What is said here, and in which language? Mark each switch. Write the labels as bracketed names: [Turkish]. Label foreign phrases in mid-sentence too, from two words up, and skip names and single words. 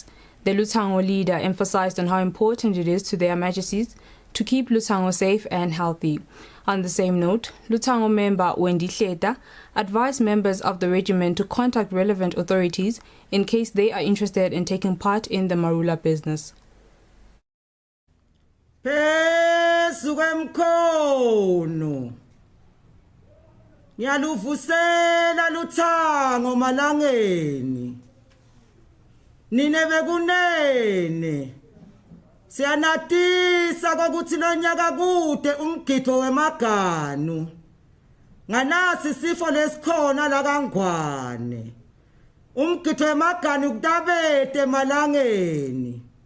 [English] The Lutsango leader emphasized on how important it is to their Majesties to keep Lutsango safe and healthy. On the same note, Lutsango member Wendy Hleta advised members of the regiment to contact relevant authorities in case they are interested in taking part in the Marula business. [Swati] Nyaluvusela Lutsango malangeni ninebe kunene siyanatisa kokuthi lonyaka kude umgidvo wemaganu nganasi sifo lesikhona la kaNgwane umgidvo wemaganu kutabete malangeni